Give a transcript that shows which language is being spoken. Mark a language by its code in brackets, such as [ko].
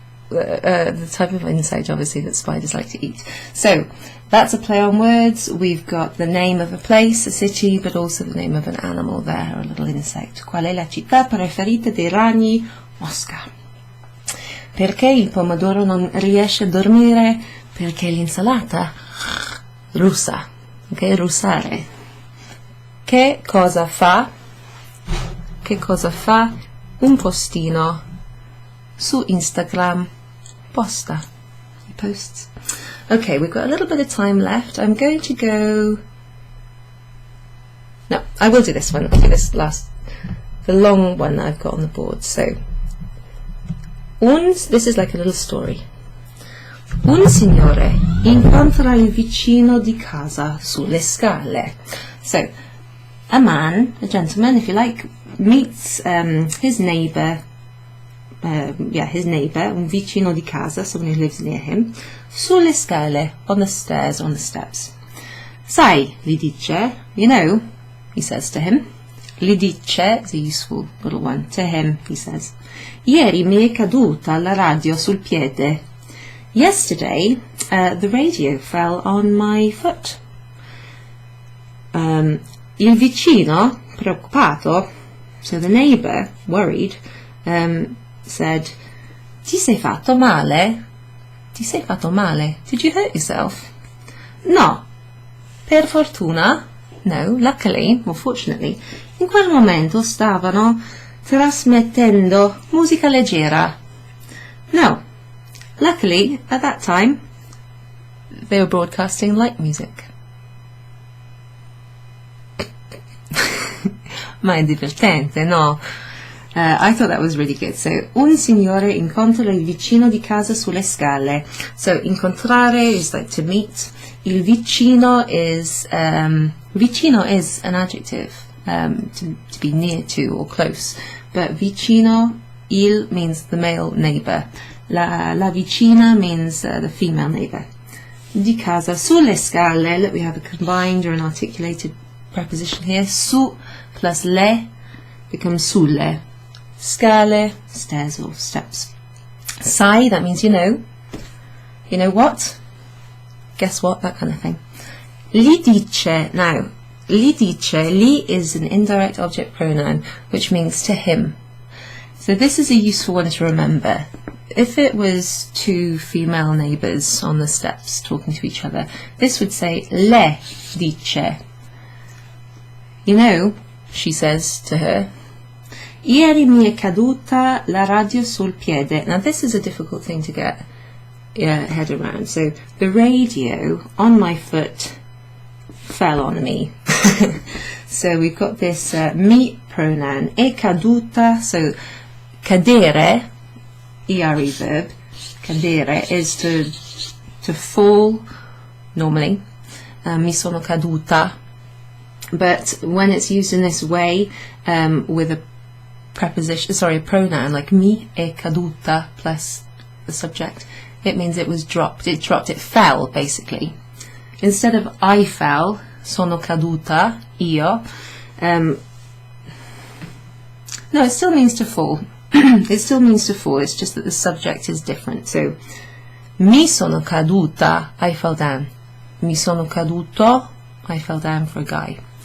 [en] The type of insect, obviously, that spiders like to eat. So, that's a play on words. We've got the name of a place, a city, but also the name of an animal there, or a little insect. [it] Qual è la città preferita dei ragni? Mosca. Perché il pomodoro non riesce a dormire? Perché l'insalata russa. Ok, russare. Che cosa fa? Che cosa fa un postino su Instagram? Posta. [en] He posts. Okay, we've got a little bit of time left. I'm going to go... No, I will do this one. I'll do this last, the long one that I've got on the board. So, this is like a little story. [it] Un signore incontra il vicino di casa sulle scale. [en] So, a man, a gentleman, if you like, meets his neighbour, [it] un vicino di casa, [en] someone who lives near him, [it] sulle scale, [en] on the stairs, on the steps. [it] Sai, gli dice, [en] you know, he says to him. Gli dice is a useful little one. To him, he says, [it] ieri mi è caduta la radio sul piede. [en] Yesterday, the radio fell on my foot. [it] Il vicino, preoccupato, [en] so the neighbour, worried, said, [it] Ti sei fatto male? Ti sei fatto male? [en] Did you hurt yourself? [it] No. Per fortuna, no, [en] luckily, or fortunately, [it] in quel momento stavano trasmettendo musica leggera. [en] Now, luckily, at that time, they were broadcasting light music. [it] Ma è divertente, no? [en] I thought that was really good. [it] So, un signore incontra il vicino di casa sulle scale. [en] So, incontrare is like to meet. Il vicino is an adjective, to be near to or close. But vicino, il means the male neighbour. La vicina means the female neighbour. [it] Di casa sulle scale, [en] look, we have a combined or an articulated preposition here. Su plus le becomes sulle. Scale, stairs or steps. Sai, that means you know. You know what? Guess what? That kind of thing. [it] Li dice. [en] Now, li dice, li is an indirect object pronoun, which means to him. So this is a useful one to remember. If it was two female neighbours on the steps talking to each other, this would say le dice. You know, she says to her, [it] ieri mi è caduta la radio sul piede. [en] Now this is a difficult thing to get your head around. So the radio on my foot fell on me. So we've got this mi pronoun, è caduta. So cadere, ERE verb, cadere is to fall normally. [it] Mi sono caduta. [en] But when it's used in this way, with a preposition, a pronoun like mi è caduta plus the subject, it means it was dropped. It fell basically. Instead of I fell, [it] sono caduta, io. [en] No, it still means to fall. It still means to fall. It's just that the subject is different. So, [it] mi sono caduta, [en] I fell down. [it] Mi sono caduto, [en] I fell down for a guy.